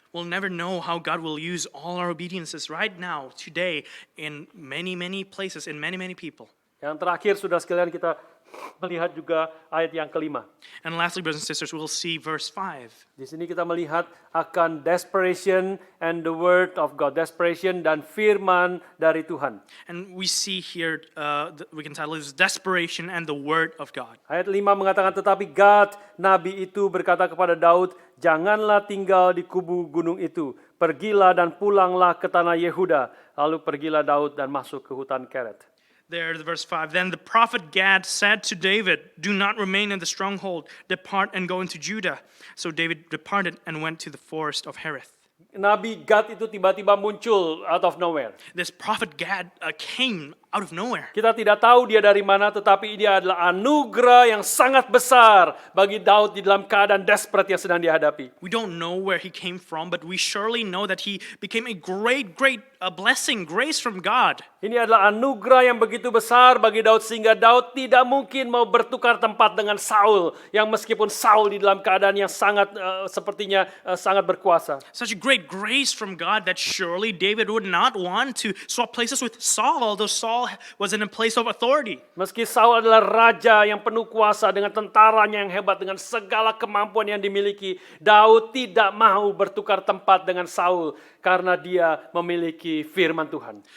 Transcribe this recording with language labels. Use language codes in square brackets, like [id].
[en] We'll never know how God will use all our obediences right now, today, in many places, in many people. [id] Yang terakhir, saudara sekalian, kita melihat juga ayat yang kelima. [en] And lastly, brothers and sisters, we'll see verse 5. [id] Di sini kita melihat akan [en] desperation and the word of God. [id] Desperation dan firman dari Tuhan. [en] And we see here, we can title this Desperation and the Word of God. [id] Ayat 5 mengatakan, tetapi Gad, nabi itu berkata kepada Daud, janganlah tinggal di kubu gunung itu. Pergilah dan pulanglah ke tanah Yehuda. Lalu pergilah Daud dan masuk ke hutan Keret. [en] There, verse 5. Then the prophet Gad said to David, do not remain in the stronghold. Depart and go into Judah. So David departed and went to the forest of Hereth. [id] Nabi Gad itu tiba-tiba muncul [en] out of nowhere. This prophet Gad came out of nowhere. [id] Kita tidak tahu dia dari mana, tetapi dia adalah anugerah yang sangat besar bagi Daud di dalam keadaan desperate yang sedang dihadapi. [en] We don't know where he came from, but we surely know that he became a great blessing, grace from God. [id] Ini adalah anugerah yang begitu besar bagi Daud sehingga Daud tidak mungkin mau bertukar tempat dengan Saul, yang meskipun Saul di dalam keadaan yang sangat sepertinya sangat berkuasa. [en] Such a great grace from God that surely David would not want to swap places with Saul, although Saul was in a place of authority. [id] Meski Saul adalah raja yang penuh kuasa dengan tentaranya yang hebat, dengan segala kemampuan yang dimiliki, Daud tidak mau bertukar tempat dengan Saul karena dia memiliki firman Tuhan.